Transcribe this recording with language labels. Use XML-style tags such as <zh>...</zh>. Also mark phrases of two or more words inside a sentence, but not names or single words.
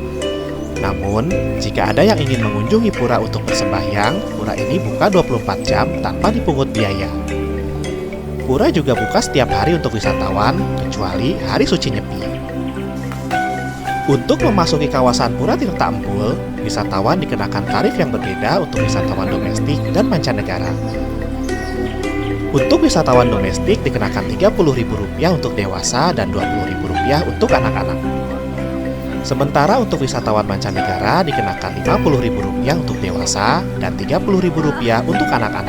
<id>Namun, jika ada yang ingin mengunjungi pura untuk bersembahyang, pura ini buka 24 jam tanpa dipungut biaya. Pura juga buka setiap hari untuk wisatawan, kecuali hari suci Nyepi. Untuk memasuki kawasan Pura Tirta Empul, wisatawan dikenakan tarif yang berbeda untuk wisatawan domestik dan mancanegara. Untuk wisatawan domestik dikenakan Rp30.000 untuk dewasa dan Rp20.000 untuk anak-anak. Sementara untuk wisatawan mancanegara dikenakan Rp50.000 untuk dewasa dan Rp30.000 untuk anak-anak.</id>